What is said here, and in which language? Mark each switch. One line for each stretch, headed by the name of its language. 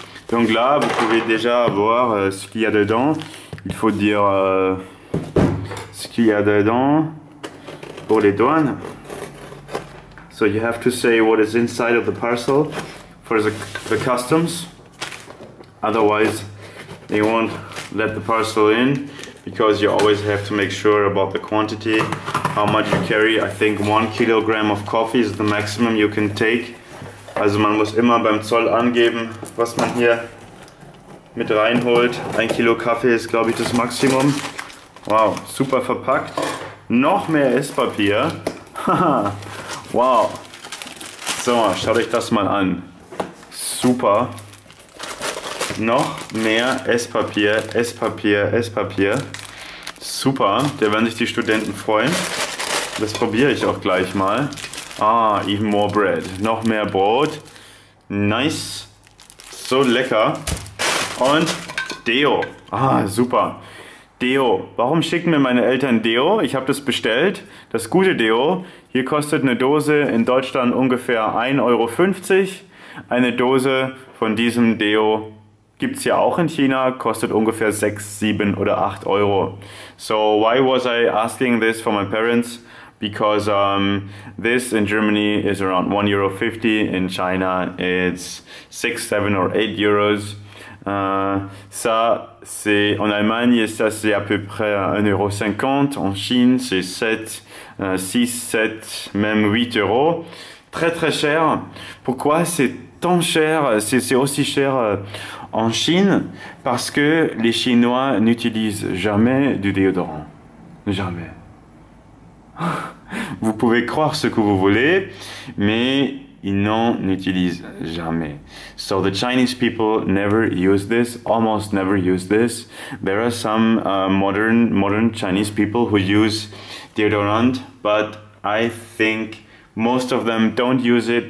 French: Donc là, vous pouvez déjà voir ce qu'il y a dedans. il faut dire ce qu'il y a dedans pour les douanes.
English: So you have to say what is inside of the parcel for the customs. Otherwise, they won't let the parcel in, because you always have to make sure about the quantity, how much you carry. I think 1 kilogram of coffee is the maximum you can take.
German: Also man muss immer beim Zoll angeben, was man hier mit reinholt. 1 Kilo Kaffee ist, glaube ich, das Maximum. Wow, super verpackt. Noch mehr Esspapier. Wow. So, schaut euch das mal an. Super. Noch mehr Esspapier, Esspapier, Esspapier. Super, da werden sich die Studenten freuen. Das probiere ich auch gleich mal.
English: Ah, even more bread.
German: Noch mehr Brot.
English: Nice.
German: So lecker. Und Deo. Ah, super. Deo. Warum schicken mir meine Eltern Deo? Ich habe das bestellt. Das gute Deo. Hier kostet eine Dose in Deutschland ungefähr 1,50 Euro. Eine Dose von diesem Deo gibt es ja auch in China, kostet ungefähr 6, 7 oder 8 Euro.
English: So why was I asking this for my parents? Because this in Germany is around 1,50 Euro. In China it's 6, 7 or 8 euros.
French: Ça c'est en Allemagne, ça c'est à peu près 1,50 Euro. En Chine c'est 7, 6, 7, même 8 euros. Très très cher. Pourquoi c'est tant cher? C'est aussi cher en Chine parce que les Chinois n'utilisent jamais du déodorant. Jamais. Vous pouvez croire ce que vous voulez, mais ils n'en utilisent jamais.
English: So the Chinese people never use this, almost never use this. There are some modern Chinese people who use deodorant, but I think most of them don't use it.